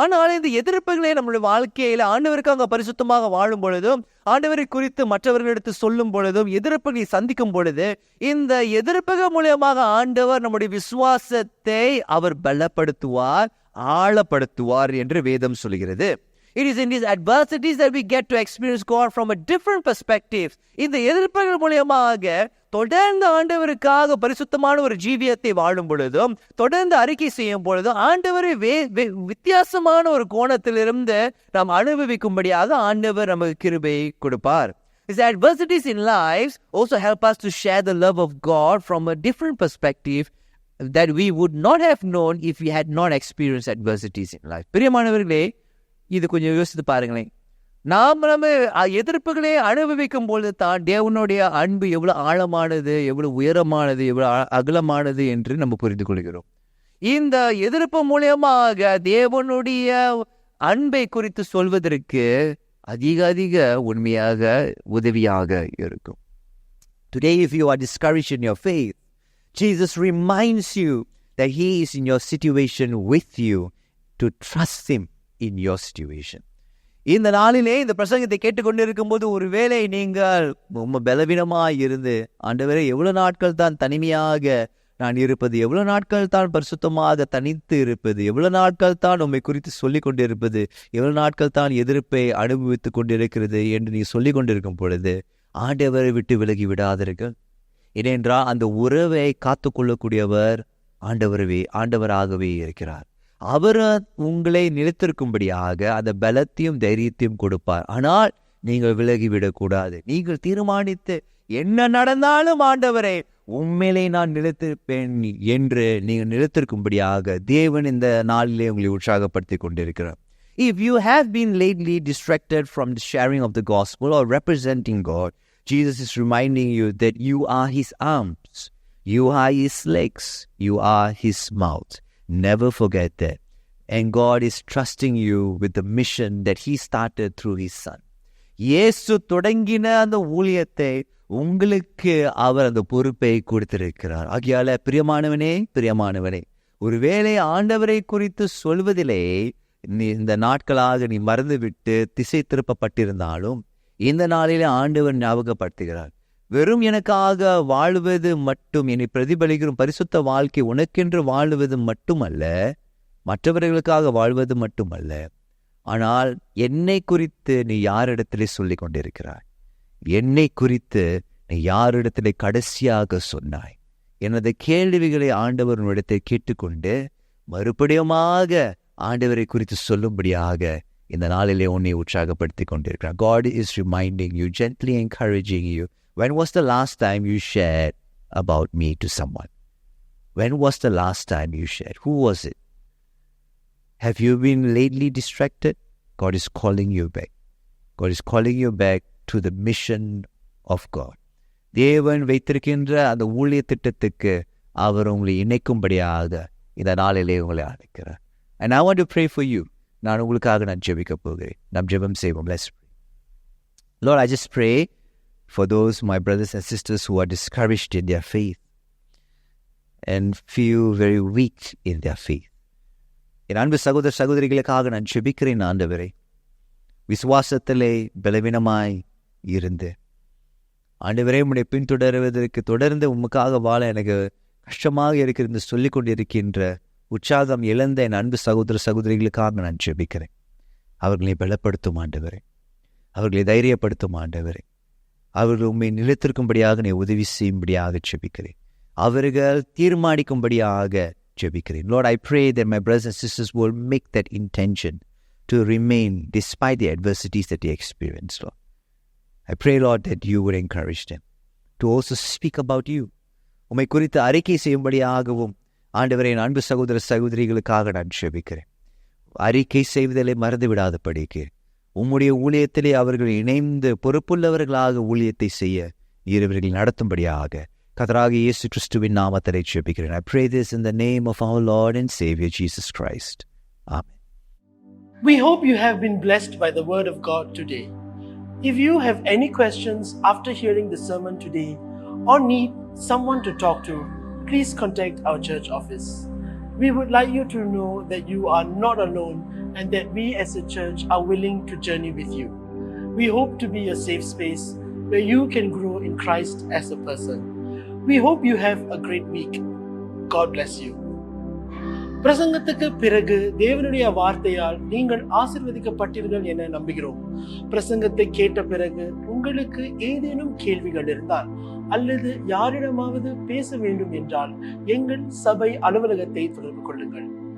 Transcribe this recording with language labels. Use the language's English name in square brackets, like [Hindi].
[Tamil] ஆனால் இந்த எதிர்ப்புகளை நம்முடைய வாழ்க்கையில ஆண்டவருக்காக பரிசுத்தமாக வாழும் பொழுதும், ஆண்டவரை குறித்து மற்றவர்களிடத்து சொல்லும் பொழுதும், எதிர்ப்புகளை சந்திக்கும் பொழுது, இந்த எதிர்ப்புகள் மூலமாக ஆண்டவர் நம்முடைய விசுவாசத்தை அவர் பலப்படுத்துவார், ஆழப்படுத்துவார் என்று வேதம் சொல்கிறது. [English] It is in these adversities that we get to experience God from a different perspective. [Tamil] இந்த எதிர்ப்புகள் மூலமாக தொடர்ந்து ஆண்டவருக்காக பரிசுத்தமான ஒரு ஜீவியத்தை வாழும் பொழுதும், தொடர்ந்து அறிக்கை செய்யும் பொழுதும், ஆண்டவரை வித்தியாசமான ஒரு கோணத்திலிருந்து நாம் அனுபவிக்கும்படியாக ஆண்டவர் நமக்கு கிருபையை கொடுப்பார். [English] These adversities in lives also help us to share the love of God from a different perspective that we would not have known if we had not experienced adversities in life. [Tamil] பிரியமானவர்களே, இது கொஞ்சம் யோசித்து பாருங்களேன். நம்ம எதிர்ப்புகளை அனுபவிக்கும் பொழுது தான் தேவனுடைய அன்பு எவ்வளவு ஆழமானது, எவ்வளவு உயரமானது, எவ்வளவு அகலமானது என்று நம்ம புரிந்து கொள்கிறோம். இந்த எதிர்ப்பு மூலமாக தேவனுடைய அன்பை குறித்து சொல்வதற்கு அதிக உண்மையாக உதவியாக இருக்கும். [English] Today, if you are discouraged in your faith, Jesus reminds you that He is in your situation with you to trust Him in your situation. [Tamil] இந்த நாளிலே இந்த பிரசங்கத்தை கேட்டுக்கொண்டிருக்கும் போது ஒருவேளை நீங்கள் ரொம்ப பலவீனமாய் இருந்து, ஆண்டவரே எவ்வளவு நாட்கள் தான் தனிமையாக நான் இருப்பது, எவ்வளவு நாட்கள் தான் பரிசுத்தமாக தனித்து இருப்பது, எவ்வளவு நாட்கள் தான் உம்மை குறித்து சொல்லிக் கொண்டிருப்பது, எவ்வளவு நாட்கள் தான் எதிர்ப்பை அனுபவித்துக் கொண்டிருக்கிறது என்று நீ சொல்லிக் கொண்டிருக்கும் பொழுது ஆண்டவரை விட்டு விலகி விடாதீர்கள். ஏனென்றால் அந்த உறவை காத்துக்கொள்ளக்கூடியவர் ஆண்டவராகவே இருக்கிறார். அவர் உங்களை நிலைத்திருக்கும்படியாக அந்த பலத்தையும் தைரியத்தையும் கொடுப்பார். ஆனால் நீங்கள் விலகிவிடக்கூடாது. நீங்கள் தீர்மானித்து என்ன நடந்தாலும் ஆண்டவரே உண்மையிலே நான் நிலைத்திருப்பேன் என்று நீங்கள் நிலைத்திருக்கும்படியாக தேவன் இந்த நாளிலே உங்களை உற்சாகப்படுத்தி கொண்டிருக்கிறார். [English] If you have been lately distracted from the sharing of the gospel or representing God, Jesus is reminding you that you are His arms, you are His legs, you are His mouth. Never forget that. And God is trusting you with the mission that He started through His Son. [Tamil] இயேசு தொடங்கின அந்த ஊழியத்தை உங்களுக்கு அவர் அந்த பொறுப்பை கொடுத்திருக்கிறார். ஆகையால பிரியமானவனே, ஒருவேளை ஆண்டவரை குறித்து சொல்வதிலே இந்த நாட்களாக நீ மறந்துவிட்டு திசை திருப்பப்பட்டிருந்தாலும், இந்த நாளிலே ஆண்டவர் ஞாபகப்படுத்துகிறார். வெறும் எனக்காக வாழுவது மட்டும், என்னை பிரதிபலிக்கும் பரிசுத்த வாழ்க்கை உனக்கென்று வாழுவது மட்டுமல்ல, மற்றவர்களுக்காக வாழ்வது மட்டுமல்ல, ஆனால் என்னை குறித்து நீ யாரிடத்திலே சொல்லிக் கொண்டிருக்கிறாய்? என்னை குறித்து நீ யாரிடத்திலே கடைசியாக சொன்னாய்? எனது கேள்விகளை ஆண்டவர் உன்னிடத்தை கேட்டுக்கொண்டு மறுபடியுமாக ஆண்டவரை குறித்து சொல்லும்படியாக இந்த நாளிலே உன்னை உற்சாகப்படுத்திக் கொண்டிருக்கிறார். [English] God is reminding you, gently encouraging you. When was the last time you shared about me to someone? When was the last time you shared? Who was it? Have you been lately distracted? God is calling you back. God is calling you back to the mission of God. [Tamil] தேவன் வைத்திருக்கின்ற அந்த ஊழிய திட்டத்துக்கு அவர் உங்களை இணைக்கும்படியாக இந்த நாளிலே உங்களை அழைக்கிறார். [English] And I want to pray for you. [Tamil] நான் உங்களுக்காக நான் ஜெபிக்க போகிறேன். நாம் ஜெபம் செய்வோம். [English] Let's pray. Lord, I just pray for those my brothers and sisters who are discouraged in their faith and feel very weak in their faith. [Tamil] என் அன்பு சகோதர சகோதரிகளுக்காக நான் ஜெபிக்கிறேன் ஆண்டவரே. விசுவாசத்திலே பலவீனமாய் இருந்து ஆண்டவரே உம்மை பின்தொடர்வதற்கு தொடர்ந்து உமக்காக வாழ எனக்கு கஷ்டமாக இருக்கிறது சொல்லிக் கொண்டிருக்கின்ற உற்சாகம் இழந்த என் அன்பு சகோதர சகோதரிகளுக்காக நான் ஜெபிக்கிறேன். அவர்களை பலப்படுத்தும் ஆண்டவரே, அவர்களை தைரியப்படுத்தும் ஆண்டவரே, அவர்கள் உண்மை நிலைத்திருக்கும்படியாக நீ உதவி செய்யும்படியாக ஜெபிக்கிறேன். அவர்கள் தீர்மானிக்கும்படியாக ஜெபிக்கிறேன். [English] Lord, I pray that my brothers and sisters will make that intention to remain despite the adversities that they experience, Lord. I pray, Lord, that you would encourage them to also speak about you. [Tamil] உம்மை குறித்து அறிக்கை செய்யும்படியாகவும் ஆண்டவரே என் அன்பு சகோதர சகோதரிகளுக்காக நான் ஜெபிக்கிறேன். அறிக்கை செய்வதிலே மறந்து விடாதபடிக்கு உம்முடைய ஊழியத்திலே அவர்கள் இணைந்து பொறுப்புள்ளவர்களாக ஊழியத்தை செய்ய இவர்கள் நடத்தும்படியாக கர்த்தராகிய இயேசு கிறிஸ்துவின் நாமத்திலே ஜெபிக்கிறேன். [English] I pray this in the name of our Lord and Savior Jesus Christ. Amen. We hope you have been blessed by the word of God today. If you have any questions after hearing the sermon today or need someone to talk to, please contact our church office. We would like you to know that you are not alone and that we as a church are willing to journey with you. We hope to be a safe space where you can grow in Christ as a person. We hope you have a great week. God bless you. [Tamil] பிரசங்கத்துக்கு பிறகு தேவனுடைய வார்த்தையால் நீங்கள் ஆசீர்வதிக்கப்பட்டீர்கள் என நம்புகிறோம். பிரசங்கத்தை கேட்ட பிறகு உங்களுக்கு ஏதேனும் கேள்விகள் இருந்தால் அல்லது யாரிடமாவது பேச வேண்டும் என்றால் எங்கள் சபை அலுவலகத்தை தொடர்பு கொள்ளுங்கள்.